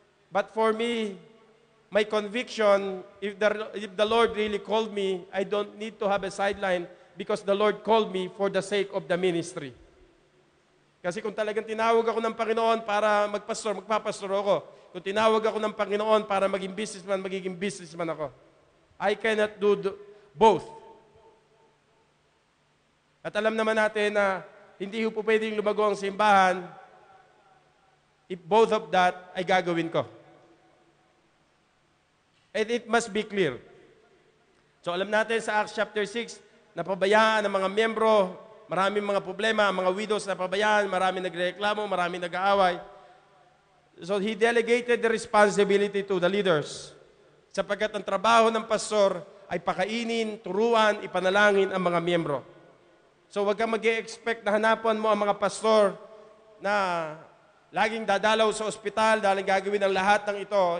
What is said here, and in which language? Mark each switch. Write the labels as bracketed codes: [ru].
[en] But for me, my conviction, if the Lord really called me, I don't need to have a sideline because the Lord called me for the sake of the ministry. [tl] Kasi kung talagang tinawag ako ng Panginoon para magpastor, magpapastor ako. Kung tinawag ako ng Panginoon para maging businessman, magiging businessman ako. [en] I cannot do both. [tl] At alam naman natin na hindi po pwedeng lumago ang simbahan [en] if both of that [tl] ay gagawin ko. [en] And it must be clear. [tl] So alam natin sa Acts chapter 6, napabayaan ng mga miyembro, maraming mga problema, mga widows napabayaan, maraming nagreklamo, maraming nag-aaway. [en] So he delegated the responsibility to the leaders. [tl] Sapagkat ang trabaho ng pastor ay pakainin, turuan, ipanalangin ang mga miyembro. So wag kang mag-e-expect na hanapan mo ang mga pastor na laging dadalaw sa ospital, dahil gagawin ang lahat ng ito.